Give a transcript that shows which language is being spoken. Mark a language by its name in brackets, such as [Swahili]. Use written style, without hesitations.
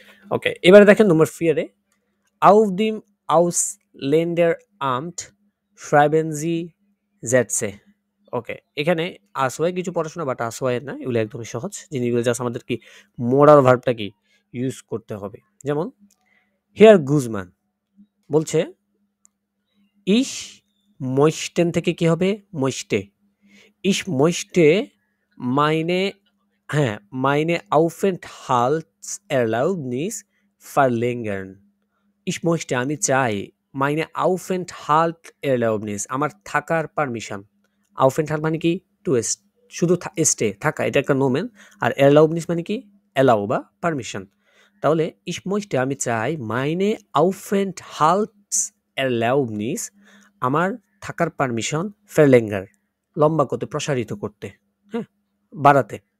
[Bangla] ওকে, এবারে দেখেন নাম্বার 4 এ [German] auf dem Ausländeramt schreiben Sie Sätze। [Bangla] ওকে, এখানে আসওয়াই কিছু পড়াশোনা, বাট আসওয়াই না, এগুলো একদমই সহজ জিনিসগুলো। জাস্ট আমাদের কি মোরাল ভার্বটা কি ইউজ করতে হবে। যেমন হিয়ার গুজমান বলছে ich মইস্টেন থেকে কি হবে? মইস্টে। [German] Ich möchte meine হ্যাঁ, meine Aufenthaltserlaubnis verlängern. Ich möchte [Bangla] আমি চাই meine Aufenthaltserlaubnis আমার থাকার পারমিশন। Aufenthalt মানে কি? টু শুধু স্টে থাকা এটা একটা নোমেন। আর Erlaubnis মানে কি? অ্যালাউ বা পারমিশন। তাহলে [German] ich möchte [Bangla] আমি চাই meine Aufenthaltserlaubnis আমার থাকার পারমিশন [German] verlängern [Bangla] লম্বা করতে, প্রসারিত করতে, হ্যাঁ? বাড়াতে।